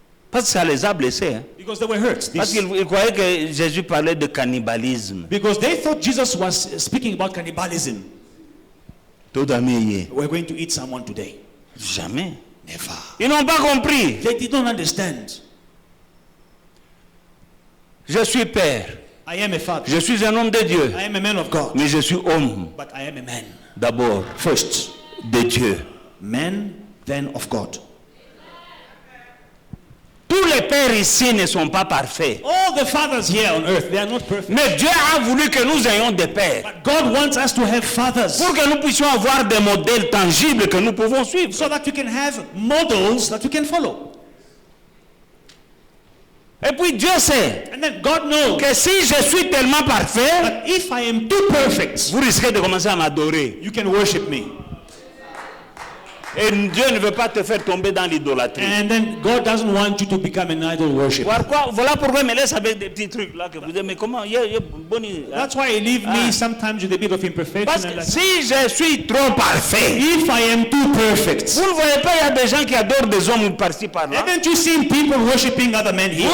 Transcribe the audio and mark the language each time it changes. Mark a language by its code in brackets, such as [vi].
[fr] Parce que ça les a blessés. Hein. [en] because they were hurt. [fr] Parce [en] This- [fr] qu'ils croyaient que Jésus parlait de cannibalisme. [en] Because they thought Jesus was speaking about cannibalism. [fr] Tout ami, [en] We're going to eat someone today. [fr] jamais. [en] Never. [fr] Ils n'ont pas compris. [en] They did not understand. [fr] Je suis père. [en] I am a father. [fr] Je suis un homme de Dieu. [en] I am a man of God. [fr] Mais je suis homme [en] But I am a man. [fr] d'abord [en] First, [fr] de Dieu. [en] man, then of God. [fr] Tous les pères ici ne sont pas parfaits. [en] All the fathers here on earth, they are not perfect. [fr] Mais Dieu a voulu que nous ayons des pères. [en] But God wants us to have fathers [fr] Pour que nous puissions avoir des modèles tangibles que nous pouvons suivre. [en] so that you can have models that you can follow. [fr] Et puis Dieu sait [en] And then God knows [fr] que si je suis tellement parfait, [en] that if I am too perfect, [fr] vous risquez de commencer à m'adorer. [en] you can worship me. [fr] Et Dieu ne veut pas te faire tomber dans l'idolâtrie. [en] And then God doesn't want you to become an idol worshiper. [fr] Voilà pourquoi il me laisse avec des petits trucs là que vous dites, mais comment, [en] That's why he leaves me sometimes with a bit of imperfection. [fr] Parce [en] And [fr] que [en] like, [fr] si je suis trop parfait, [en] if I am too perfect, [fr] vous ne voyez pas, il y a des gens qui adorent des hommes par-ci par-là. [en] haven't you seen people worshiping other men here?